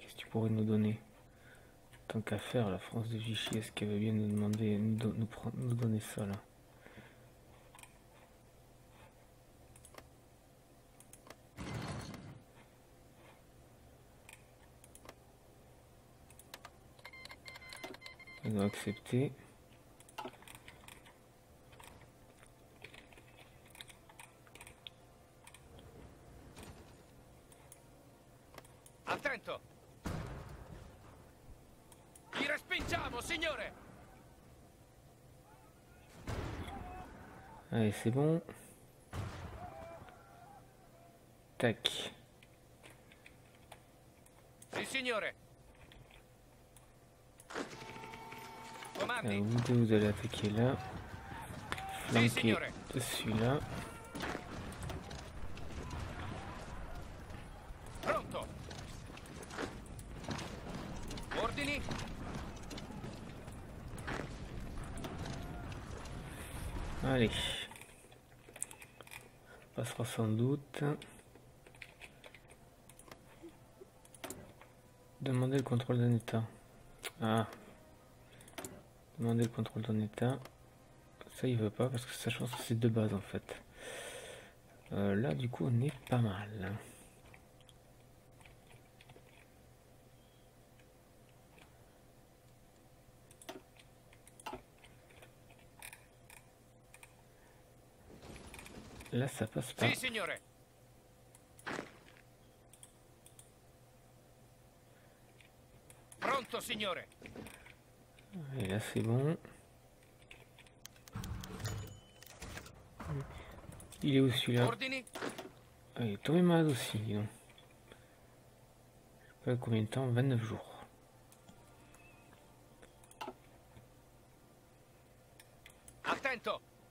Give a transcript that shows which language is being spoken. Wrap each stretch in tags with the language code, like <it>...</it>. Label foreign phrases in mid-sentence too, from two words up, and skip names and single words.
<fr>Qu'est-ce que tu pourrais nous donner? Tant qu'à faire, la France de Vichy, est-ce qu'elle veut bien nous demander, nous donner ça là? Ils ont accepté.</fr> <it>Attento. Li respingiamo, signore.</it> <fr>Allez, c'est bon. Tac.</fr> <it>Sì, signore. Comandi.</it> <fr>Vous allez attaquer là.</fr> <it>Sì,</it> <fr>Flanquer</fr> <it>signore.</it> <fr>de celui-là.</fr> <it>Pronto. Ordini.</it> <fr>Allez. Ça passera sans doute. Demander le contrôle d'un état. Ah. Demander le contrôle d'un état. Ça il veut pas parce que ça je pense que c'est de base en fait. Là du coup on est pas mal. Là ça passe pas.</fr> <it>Sì, signore. Pronto, signore.</it> <fr>Et là c'est bon. Il est où celui-là?</fr> <it>Ordini.</it> <fr>Ah, il est tombé malade aussi, dis donc. Je sais pas combien de temps, 29 jours.</fr> <it>Attento.</it>